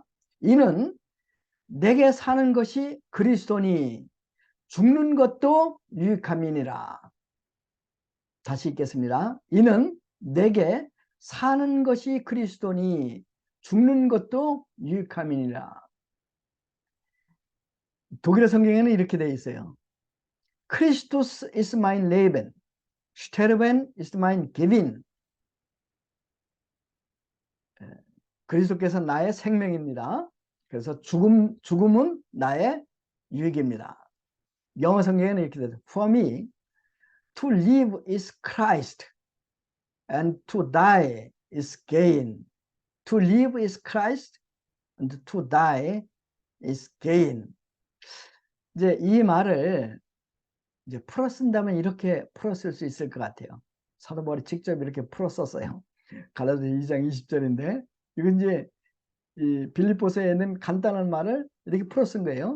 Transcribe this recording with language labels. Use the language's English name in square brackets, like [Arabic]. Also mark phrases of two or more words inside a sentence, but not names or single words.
[Korean] 이는 내게 사는 것이 그리스도니 죽는 것도 유익함이니라. 다시 읽겠습니다. 이는 내게 사는 것이 그리스도니 죽는 것도 유익함이니라. 독일어 성경에는 이렇게 되어 있어요. [German] Christus ist mein Leben, sterben ist mein Gewinn. [Korean] 그리스도께서 나의 생명입니다. 그래서 죽음은 나의 유익입니다. 영어 성경에는 이렇게 되죠. [English] For me, to live is Christ, and to die is gain. To live is Christ, and to die is gain. [Korean] 이제 이 말을 이제 풀어 쓴다면 이렇게 풀어 쓸 수 있을 것 같아요. 사도 바울이 직접 이렇게 풀어 썼어요. 갈라디아 2장 20절인데 이건 이제 이 빌립보서에 있는 간단한 말을 이렇게 풀어 쓴 거예요.